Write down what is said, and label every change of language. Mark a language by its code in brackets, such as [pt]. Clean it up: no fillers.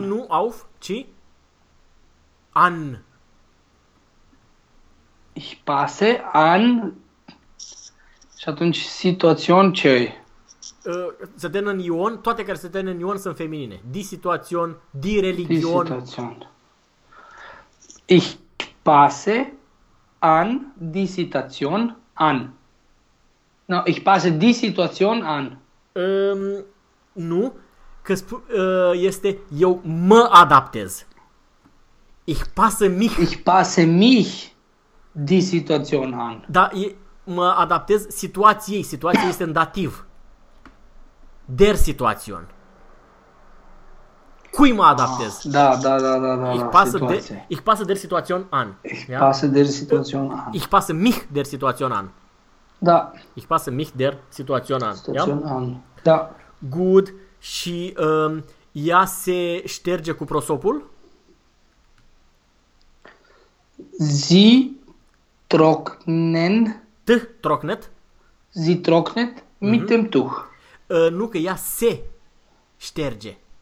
[ro] Nu auf, ci an. [de] Ich passe an... [ro] Și atunci, situațion ce e? Se termină în ion, toate care se termină în ion sunt feminine. [de] Di situațion, di religion. Di situațion. Ich passe an di situațion an. No, ich passe di situațion an. [ro] Nu, că este eu mă adaptez. [de] Ich passe mich. Ich passe mich di situațion an. [ro] Da, e... Mă adaptez situației. Situația este în dativ. [de] Der Situation. [ro] Cui mă adaptez? Ah, da, da, da, da, da. [de] Ich passe, de, ich passe der Situation an. Ich passe der Situation an. Ich passe mich der Situation an. [ro] Da. [de] Ich passe mich der Situation an. Situation an. Da. [en] Good. [ro] Și ea se șterge cu prosopul? [de] Sie trocknen trocnet? Zi trocnet? Mitem tuh. [ro] Nu, că ea se șterge.